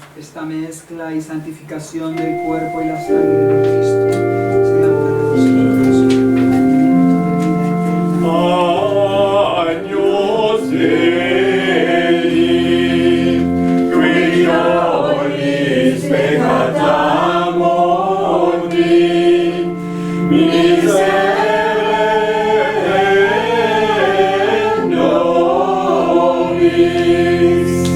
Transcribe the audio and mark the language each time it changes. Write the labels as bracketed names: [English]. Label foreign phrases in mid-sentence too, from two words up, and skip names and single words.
[Spanish] esta mezcla y santificación del cuerpo y la sangre de Cristo sean para nosotros un alimento de vida eterna. [Latin] Agnus Dei, qui nobis peccata mundi, miserere nobis.